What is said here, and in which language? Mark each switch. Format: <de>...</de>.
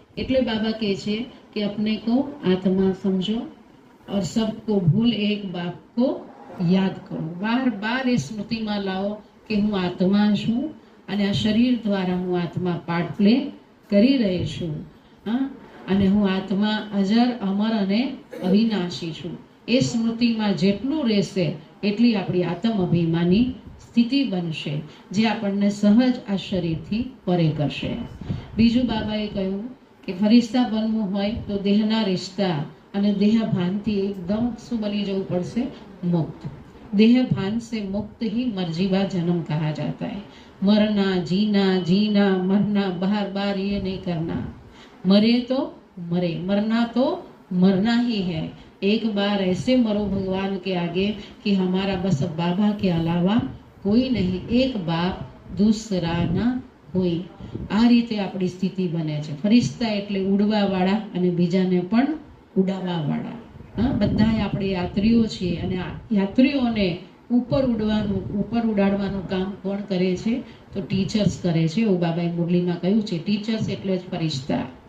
<gu>એટલે બાબા કહે છે કે</gu> <hi>अपने को आत्मा समझो और सबको भूल एक बाप को याद करो. बार बार</hi> <gu>એ સ્મૃતિમાં લાવો કે હું આત્મા છું, અને આ શરીર દ્વારા હું આત્મા પાર્ટ પ્લે કરી રહી છું. અને હું આત્મા અજર, અમર અને અવિનાશી છું. એ સ્મૃતિમાં જેટલું રહેશે એટલી આપણી આત્મ અભિમાની સ્થિતિ બનશે, જે આપણને સહજ આ શરીરથી પરે કરશે. બીજું બાબાએ કહ્યું કે ફરિશ્તા બનવું હોય તો દેહના રિશ્તા અને દેહ ભાનથી એકદમ શું બની જવું પડશે? મુક્ત.</gu> <hi>देह भान से मुक्त ही मर्जीवा जन्म कहा जाता है. मरना, जीना, जीना, मरना, बार बार ये नहीं करना. मरे तो मरे, मरना तो मरना ही है। एक बार ऐसे मरो भगवान के आगे कि हमारा बस अब बाबा के अलावा</hi> <gu>કોઈ નહીં, એક બાપ દૂસરા ના કોઈ. આ રીતે આપણી સ્થિતિ બને છે. ફરિશ્તા એટલે ઉડવાવાળા અને બીજાને પણ ઉડાવવાવાળા. હા, બધા આપણે યાત્રીઓ છીએ અને આ યાત્રીઓને ઉપર ઉડાડવાનું કામ કોણ કરે છે? તો ટીચર્સ કરે છે. એવું બાબાએ મુરલીમાં કહ્યું છે, ટીચર્સ એટલે જ ફરિશ્તા.</gu>